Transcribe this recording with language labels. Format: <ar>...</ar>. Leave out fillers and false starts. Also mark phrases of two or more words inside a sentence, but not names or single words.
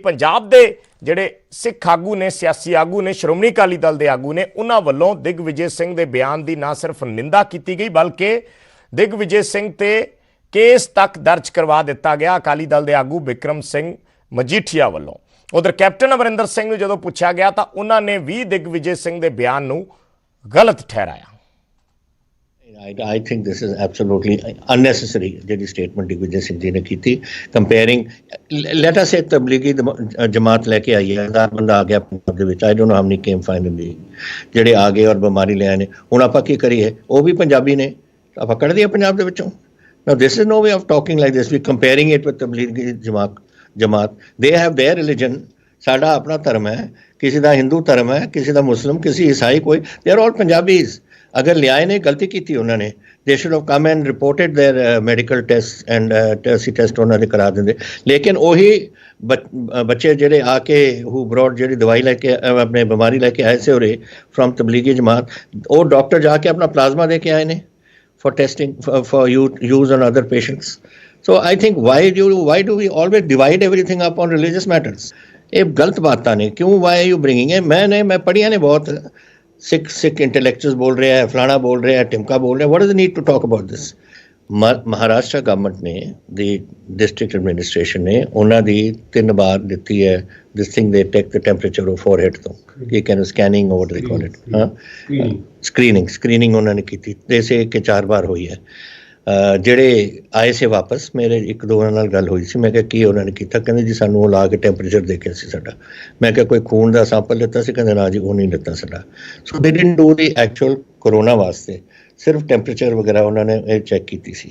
<pa>ਪੰਜਾਬ ਦੇ ਜਿਹੜੇ ਸਿੱਖ ਆਗੂ ਨੇ, ਸਿਆਸੀ ਆਗੂ ਨੇ, ਸ਼੍ਰੋਮਣੀ ਅਕਾਲੀ ਦਲ ਦੇ ਆਗੂ ਨੇ, ਉਹਨਾਂ ਵੱਲੋਂ ਦਿਗਵਿਜੇ ਸਿੰਘ ਦੇ ਬਿਆਨ ਦੀ ਨਾ ਸਿਰਫ ਨਿੰਦਾ ਕੀਤੀ ਗਈ, ਬਲਕਿ ਦਿਗਵਿਜੇ ਸਿੰਘ ਤੇ ਕੇਸ ਤੱਕ ਦਰਜ ਕਰਵਾ ਦਿੱਤਾ ਗਿਆ ਅਕਾਲੀ ਦਲ ਦੇ ਆਗੂ ਬਿਕਰਮ ਸਿੰਘ ਮਜੀਠੀਆ ਵੱਲੋਂ। ਉਧਰ ਕੈਪਟਨ ਅਮਰਿੰਦਰ ਸਿੰਘ ਨੂੰ ਜਦੋਂ ਪੁੱਛਿਆ ਗਿਆ ਤਾਂ ਉਹਨਾਂ ਨੇ ਵੀ ਦਿਗਵਿਜੇ ਸਿੰਘ ਦੇ ਬਿਆਨ ਨੂੰ ਗਲਤ ਠਹਿਰਾਇਆ।</pa> <en>I think this is absolutely unnecessary</en> <pa>ਜਿਹੜੀ ਸਟੇਟਮੈਂਟ ਦਿਗਵਿਜੇ ਸਿੰਘ ਜੀ ਨੇ ਕੀਤੀ,</pa> <en>comparing let us say</en> <pa>ਤਬਲੀਗੀ ਜਮਾਤ ਲੈ ਕੇ ਆਈ ਹੈ, 1000 ਬੰਦਾ ਆ ਗਿਆ ਪੰਜਾਬ ਦੇ ਵਿੱਚ,</pa> <en>I don't know how many came finally,</en> <pa>ਜਿਹੜੇ ਆ ਗਏ ਔਰ ਬਿਮਾਰੀ ਲੈ ਆਏ ਨੇ। ਹੁਣ ਆਪਾਂ ਕੀ ਕਰੀਏ, ਉਹ ਵੀ ਪੰਜਾਬੀ ਨੇ, ਆਪਾਂ ਕੱਢ ਦਈਏ ਪੰਜਾਬ ਦੇ ਵਿੱਚੋਂ।</pa> <en>Now this is no way of talking like this, we comparing it with ਤਬਲੀਗੀ ਜਮਾਤ, they have their religion,</en> <pa>ਸਾਡਾ ਆਪਣਾ ਧਰਮ ਹੈ, ਕਿਸੇ ਦਾ ਹਿੰਦੂ ਧਰਮ ਹੈ, ਕਿਸੇ ਦਾ ਮੁਸਲਿਮ, ਕਿਸੇ ਈਸਾਈ, ਕੋਈ,</pa> <en>they are all Punjabis।</en> <pa>ਅਗਰ ਲਿਆਏ ਨੇ, ਗਲਤੀ ਕੀਤੀ ਉਹਨਾਂ ਨੇ,</pa> <en>they should have come and reported their medical tests and</en> <pa>ਅਸੀਂ ਟੈਸਟ ਉਹਨਾਂ ਦੇ ਕਰਾ ਦਿੰਦੇ। ਲੇਕਿਨ ਉਹੀ ਬੱਚੇ ਜਿਹੜੇ ਆ ਕੇ</pa> <en>who brought</en> <pa>ਜਿਹੜੀ ਦਵਾਈ ਲੈ ਕੇ ਆਪਣੇ ਬਿਮਾਰੀ ਲੈ ਕੇ ਆਏ ਸੀ ਉਰੇ from ਤਬਲੀਗੀ ਜਮਾਤ, ਉਹ ਡਾਕਟਰ ਜਾ ਕੇ ਆਪਣਾ ਪਲਾਜ਼ਮਾ ਦੇ ਕੇ ਆਏ ਨੇ</pa> <en>for testing, for use on other patients. So I think why do we always divide everything up on religious matters?</en> <hi>ये गलत बात नहीं, क्यों,</hi> <en>why are you bringing it?</en> <hi>मैं पढ़िया ने बहुत सिख इंटेलेक्चुअल्स बोल रहे हैं, फलाना बोल रहे हैं, टिमका बोल रहे हैं,</hi> <en>what is the need to talk about this?</en> <hi>महाराष्ट्र गवर्नमेंट ने, दी डिस्ट्रिक्ट एडमिनिस्ट्रेशन ने</hi> <pa>ਉਹਨਾਂ ਦੀ 3 ਬਾਰ ਦਿੱਤੀ ਹੈ</pa> <en>this thing, they take the temperature of forehead</en> <pa>ਤੋਂ, ਇਹ ਕਹਿੰਦੇ ਸਕੈਨਿੰਗ,</pa> <en>what they call it,</en> <pa>ਹਾਂ ਸਕਰੀਨਿੰਗ ਉਹਨਾਂ ਨੇ ਕੀਤੀ,</pa> <hi>जैसे कि</hi> <pa>4 ਬਾਰ ਹੋਈ ਹੈ। ਜਿਹੜੇ ਆਏ ਸੀ ਵਾਪਸ, ਮੇਰੇ 1-2 ਨਾਲ ਗੱਲ ਹੋਈ ਸੀ, ਮੈਂ ਕਿਹਾ ਕੀ ਉਹਨਾਂ ਨੇ ਕੀਤਾ, ਕਹਿੰਦੇ ਜੀ ਸਾਨੂੰ ਉਹ ਲਾ ਕੇ ਟੈਂਪਰੇਚਰ ਦੇਖਿਆ ਸੀ ਸਾਡਾ। ਮੈਂ ਕਿਹਾ ਕੋਈ ਖੂਨ ਦਾ ਸੈਂਪਲ ਲਿੱਤਾ ਸੀ, ਕਹਿੰਦੇ ਨਾ ਜੀ ਉਹ ਨਹੀਂ ਲਿੱਤਾ ਸਾਡਾ।</pa> <en>so they didn't do the actual</en> <pa>ਕੋਰੋਨਾ ਵਾਸਤੇ, ਸਿਰਫ ਟੈਂਪਰੇਚਰ ਵਗੈਰਾ ਉਹਨਾਂ ਨੇ ਇਹ ਚੈੱਕ ਕੀਤੀ ਸੀ।</pa>